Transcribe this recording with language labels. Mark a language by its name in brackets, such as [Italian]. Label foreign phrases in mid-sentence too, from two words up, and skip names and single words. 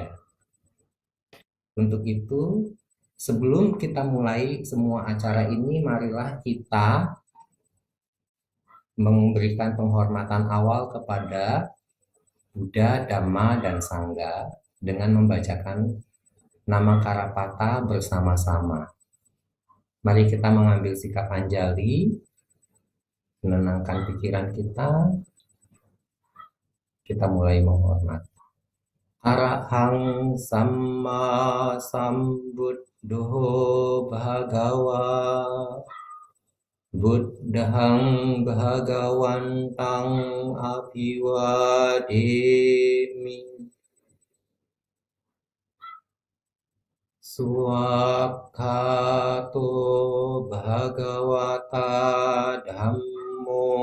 [Indonesian] Untuk itu, sebelum kita mulai semua acara ini, marilah kita memberikan penghormatan awal kepada Buddha, Dhamma, dan Sangha dengan membacakan nama Karapata bersama-sama. Mari kita mengambil sikap anjali, menenangkan pikiran kita mulai menghormat. [Pali] Arahang Samma Sambuddho Bhagawa Buddhang Bhagawantang Abhiwademi Swakhato Bhagavata Dhammo